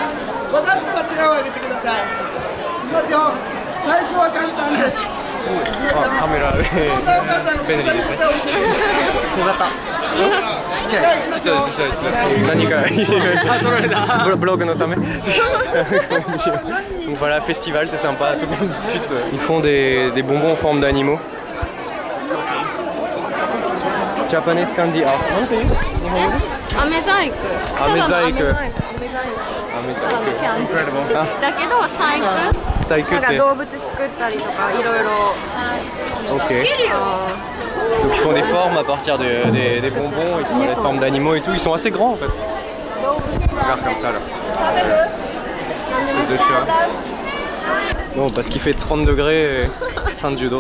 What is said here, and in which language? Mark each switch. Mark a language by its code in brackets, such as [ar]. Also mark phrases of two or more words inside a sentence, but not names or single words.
[fr] Caméra. Donc voilà, festival, c'est sympa, tout le monde discute. Ils font des bonbons en forme d'animaux. [en] Japanese candy art. [fr] Amezaïque. Amezaïque. [en] Incredible. [ja] だけど細工。なんか動物作ったりとかいろいろ。 Ok. [fr] Donc ils font des formes à partir des bonbons, ils font des formes d'animaux et tout. Ils sont assez grands en fait. Regarde comme ça là. Espèce de chat. Bon, parce qu'il fait 30 degrés, Saint Judo.